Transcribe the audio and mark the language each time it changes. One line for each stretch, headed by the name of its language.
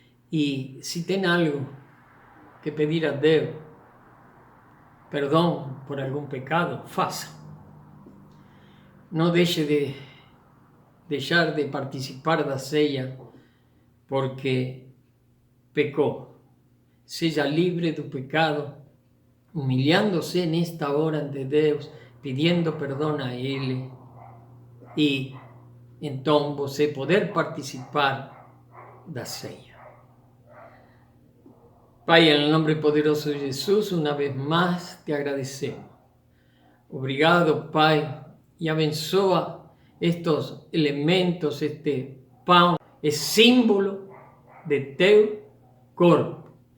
Spanish: Y si tiene algo que pedir a Dios, perdón por algún pecado, faça. No deje de dejar de participar da ceia porque pecou.
Portuguese: Seja libre do pecado, humilhándose nesta hora ante Deus, pedindo perdão a Ele, e então você poder participar da ceia.
Spanish: Pai, en el nombre poderoso de Jesús, una vez más te agradecemos. Obrigado, Pai, y abençoa estos elementos, este pan, es símbolo de teu corpo.